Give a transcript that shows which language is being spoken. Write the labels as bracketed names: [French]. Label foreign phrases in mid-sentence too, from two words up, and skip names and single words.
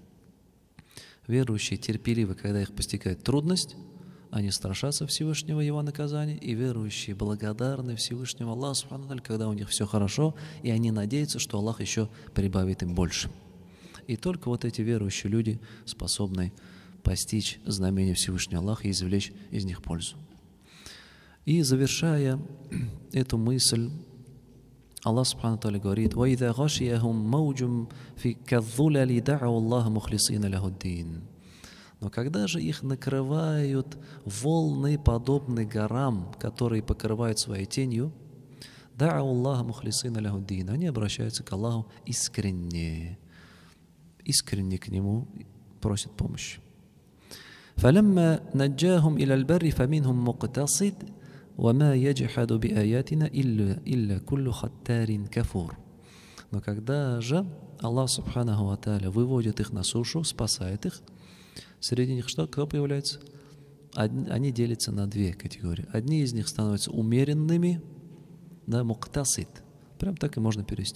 [Russian] Верующие терпеливы, когда их постигает трудность, они страшатся Всевышнего Его наказания, и верующие благодарны Всевышнему Аллаху [Arabic] سبحانه وتعالى, [Russian] когда у них все хорошо, и они надеются, что Аллах еще прибавит им больше. И только вот эти верующие люди способны постичь знамения Всевышнего Аллаха и извлечь из них пользу. И завершая эту мысль, [Arabic] الله سبحانه وتعالى говорит: وَإِذَا غَشِيَهُمْ مَوْجٌ كَالظُّلَلِ دَعَوُا اللَّهَ مُخْلِصِينَ لَهُ الدِّينَ. [Russian] Но когда же их накрывают волны, подобные горам, которые покрывают своей тенью, [Arabic] دَعَوُا اللَّهَ مُخْلِصِينَ لَهُ الدِّينَ, [Russian] они обращаются к Аллаху искренне к Нему просят помощи. [Arabic] فَلَمَّا نَجَّاهُمْ إِلَى الْبَرِّ فَمِنْهُمْ مُقْتَصِدٌ وَمَا يَجْحَدُ بِآيَاتِنَا إِلَّا كُلُّ خَتَّارٍ كَفُورٍ. [Russian] Но когда же Аллах [Arabic] سبحانه وتعالى [Russian] выводит их на сушу, спасает их, среди них что? Кто появляется? Они делятся на две категории. Одни из них становятся умеренными, да, муктасид. Прям так и можно перевести.